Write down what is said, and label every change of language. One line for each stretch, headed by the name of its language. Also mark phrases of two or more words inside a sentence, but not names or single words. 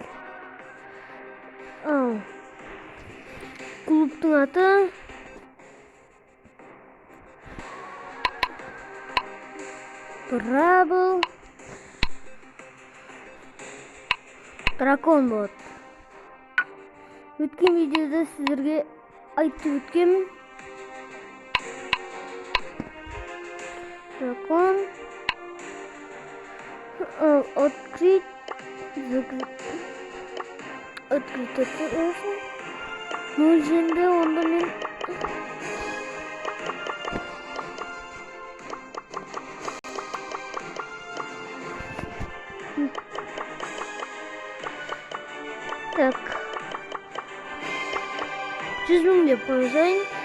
Kazakh: Клубтың аты Бравл Дракон болады. Өткен видеода сіздерге айтып өткенмін.
Russian: Дракон открыть это. Ну,
Kazakh: жерде онда мен так 100 000 деп қойсайын.